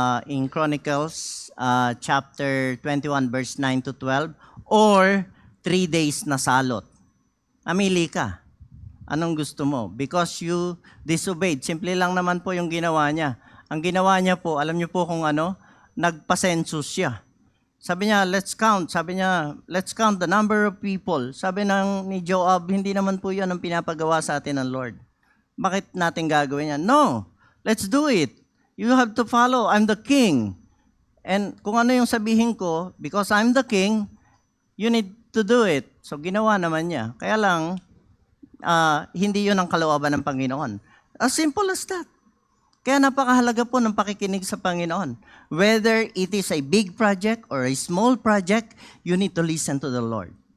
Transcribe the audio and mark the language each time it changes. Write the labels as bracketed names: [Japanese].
[English] In Chronicles chapter 21 verse 9 to 12. [Filipino] Or 3 days na salot. Mamili ka. Anong gusto mo? [English] Because you disobeyed. [Filipino] Simple lang naman po yung ginawa niya. Ang ginawa niya po, alam niyo po kung ano? Nagpa-census siya. Sabi niya, [English] let's count. [Filipino] Sabi niya, [English] let's count the number of people. [Filipino] Sabi ni Joab, hindi naman po yan ang pinapagawa sa atin ng Lord. Bakit natin gagawin yan? [English] No, let's do it. You have to follow. I'm the king. And [Filipino] kung ano yung sabihin ko, [English] because I'm the king, you need to do it. [Filipino] So ginawa naman niya. Kaya lang, hindi yun ang kalooban ng Panginoon. [English] As simple as that. [Filipino] Kaya napakahalaga po ng pakikinig sa Panginoon. [English] Whether it is a big project or a small project, you need to listen to the Lord.